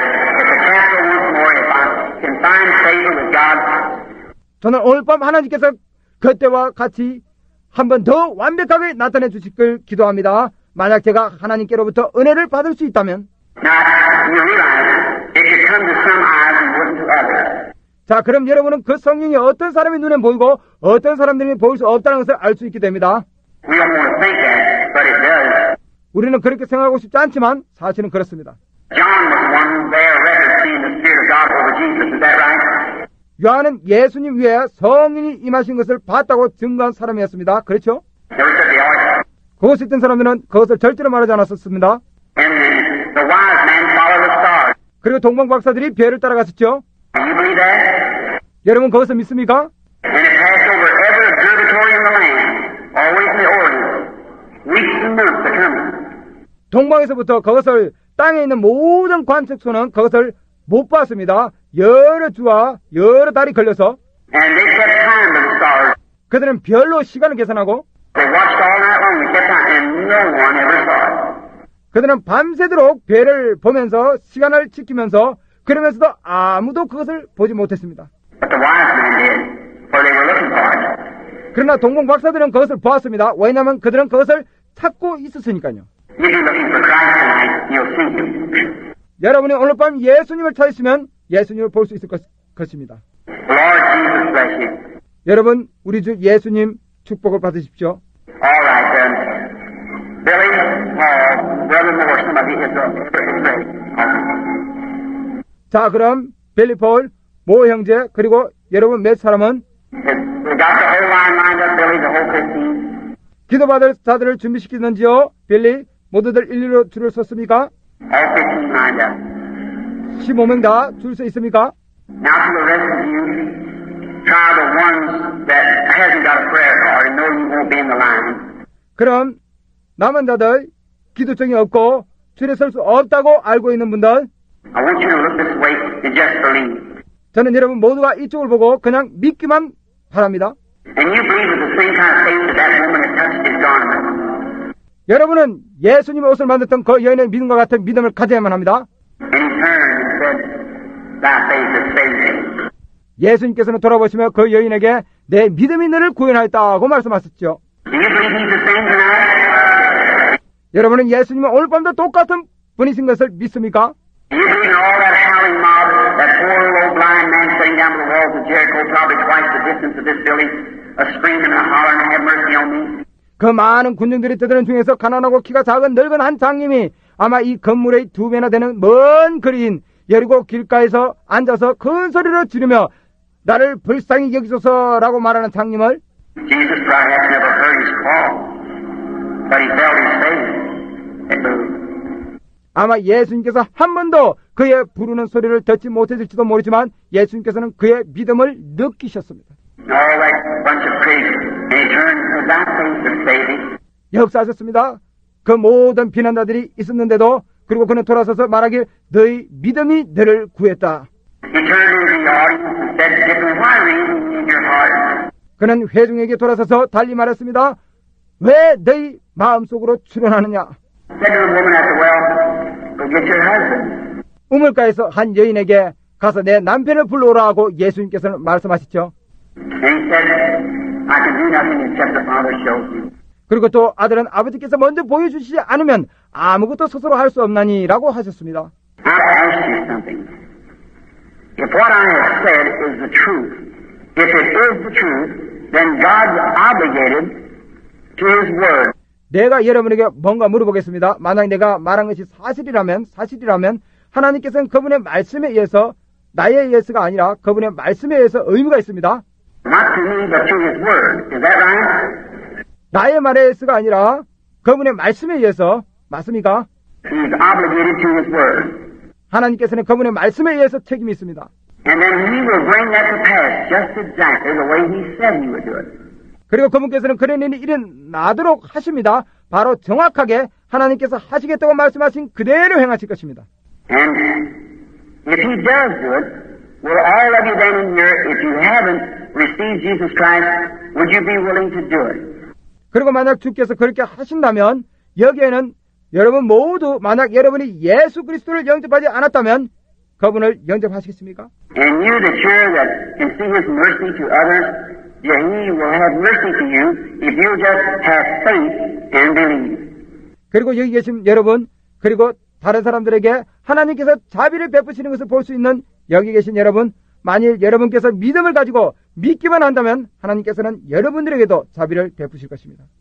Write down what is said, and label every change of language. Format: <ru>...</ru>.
<en>If the pastor once more, if I can find favor with God.</en> <ko>저는 오늘 밤 하나님께서 그때와 같이 한 번 더 완벽하게 나타내 주시길 기도합니다. 만약 제가 하나님께로부터 은혜를 받을 수 있다면</ko> <en>Now, you realize it could come to some eyes and wouldn't to others.</en> <ko>자, 그럼 여러분은 그 성령이 어떤 사람의 눈에 보이고 어떤 사람들이 보일 수 없다는 것을 알 수 있게 됩니다.</ko> <en>We don't want to think that, but it does.</en> <ko>우리는 그렇게 생각하고 싶지 않지만 사실은 그렇습니다.</ko> <en>John was one who bare record seeing the Spirit of God over Jesus. Is that right?</en> <ko>요한은 예수님 위에 성령이 임하신 것을 봤다고 증거한 사람이었습니다. 그렇죠?</ko> <en>Never said the audience.</en> <ko>그곳에 있던 사람들은 그것을 절대로 말하지 않았었습니다.</ko> <en>And the wise man followed the stars.</en> <ko>그리고 동방 박사들이 별을 따라갔었죠.</ko> <en>Do you believe that?</en> <ko>여러분 그것을 믿습니까?</ko> <en>And it passed over every observatory in the land, always in the Orient, weeks and months to come.</en> <ko>동방에서부터 그것을 땅에 있는 모든 관측소는 그것을 못 봤습니다. 여러 주와 여러 달이 걸려서</ko> <en>And they kept time to the stars.</en> <ko>그들은 별로 시간을 계산하고</ko> <en>They watched all night long and kept time, and no one ever saw it.</en> <ko>그들은 밤새도록 별을 보면서 시간을 지키면서 그러면서도 아무도 그것을 보지 못했습니다.</ko> <en>But the wise men did, for they were looking for it.</en> <ko>그러나 동방 박사들은 그것을 보았습니다. 왜냐하면 그들은 그것을 찾고 있었으니까요.</ko> <en>If you're looking for Christ tonight, you'll see Him.</en> <ko>여러분이 오늘 밤 예수님을 찾으시면 예수님을 볼 수 있을 것입니다.</ko> <en>Lord Jesus bless you.</en> <ko>여러분 우리 주 예수님 축복을 받으십시오.</ko> <en>All right, Billy, Brother Moore, some of you is ready.</en> <ko>자, 그럼 벨리 폴, 모 형제 그리고 여러분 몇 사람은</ko> <en>We got the whole line lined up, Billy, the whole 15.</en> <ko>기도받을 자들을 준비시키는지요? 벨리 모두들 일리로 줄을 섰습니까?</ko> <en>All 15 lined up.</en> <ko>15명 다 줄 서 있습니까?</ko> <en>Now to the rest of you, try the ones that hasn't got a prayer card and know you won't be in the line.</en> <ko>그럼 남은 자들 기도증이 없고 줄에 설 수 없다고 알고 있는 분들</ko> <en>I want you to look this way and just believe.</en> <ko>저는 여러분 모두가 이쪽을 보고 그냥 믿기만 바랍니다.</ko> <en>And you believe with the same kind of faith that that woman had touched his garment.</en> <ko>여러분은 예수님의 옷을 만졌던 그 여인의 믿음과 같은 믿음을 가져야만 합니다.</ko> <en>And he turned and said, thy faith has saved thee.</en> <ko>예수님께서는 돌아보시며 그 여인에게 내 믿음이 너를 구원하였다고 말씀하셨죠.</ko> <en>Do you believe he's the same tonight?</en> <ko>여러분은 예수님은 오늘 밤도 똑같은 분이신 것을 믿습니까?</ko> <en>Do you believe in all that howling mob, that poor old blind man sitting down by the walls of Jericho, probably twice the distance of this village, a screaming and a hollering, have mercy on me?</en> <ko>그 많은 군중들이 떠드는 중에서 가난하고 키가 작은 늙은 한 장님이 아마 이 건물의 2배나 되는 먼 거리인 여리고 길가에서 앉아서 큰 소리로 지르며 나를 불쌍히 여기소서라고 말하는 장님을</ko> <en>Jesus probably has never heard his call, but he felt his faith. It moved.</en> <ko>아마 예수님께서 한 번도 그의 부르는 소리를 듣지 못했을지도 모르지만 예수님께서는 그의 믿음을 느끼셨습니다.</ko> <en>All that bunch of pigs, and he turned to thy faith to save thee.</en> <ko>역사하셨습니다. 그 모든 비난자들이 있었는데도 그리고 그는 돌아서서 말하길 너희 믿음이 너를 구했다.</ko> <en>He turned to the audience and said, "Why reason in your heart?"</en> <ko>그는 회중에게 돌아서서 달리 말했습니다. 왜 너희 마음속으로 추론하느냐?</ko> <en>Said to the woman at the well, go get your husband.</en> <ko>우물가에서 한 여인에게 가서 내 남편을 불러오라 하고 예수님께서는 말씀하시죠.</ko> <en>And he said, I can do nothing except the Father shows me.</en> <ko>그리고 또 아들은 아버지께서 먼저 보여주시지 않으면 아무것도 스스로 할 수 없나니라고 하셨습니다.</ko> <en>I'll ask you something. If what I have said is the truth, if it is the truth, then God's obligated to His Word.</en> <ko>내가 여러분에게 뭔가 물어보겠습니다. 만약 내가 말한 것이 사실이라면 하나님께서는 그분의 말씀에 의해서 나에 의해서가 아니라 그분의 말씀에 의해서 의무가 있습니다.</ko> <en>Not to me, but to His Word. Is that right?</en> <ko>나의 말에 의해서가 아니라 그분의 말씀에 의해서 맞습니까?</ko> <en>He is obligated to His Word.</en> <ko>하나님께서는 그분의 말씀에 의해서 책임이 있습니다.</ko> <en>And then He will bring that to pass just exactly the way He said He would do it.</en> <ko>그리고 그분께서는 그런 일이 일어나도록 하십니다. 바로 정확하게 하나님께서 하시겠다고 말씀하신 그대로 행하실 것입니다.</ko> <en>And if He does do it, will all of you then in here, if you haven't received Jesus Christ, would you be willing to do it?</en> <ko>그리고 만약 주께서 그렇게 하신다면 여기에는 여러분 모두 만약 여러분이 예수 그리스도를 영접하지 않았다면 그분을 영접하시겠습니까?</ko> <en>And you that can see His mercy to others, yeah, He will have mercy to you if you just have faith and believe.</en> <ko>그리고 여기 계신 여러분 그리고 다른 사람들에게 하나님께서 자비를 베푸시는 것을 볼 수 있는 여기 계신 여러분 만일 여러분께서 믿음을 가지고 믿기만 한다면 하나님께서는 여러분들에게도 자비를 베푸실 것입니다.</ko>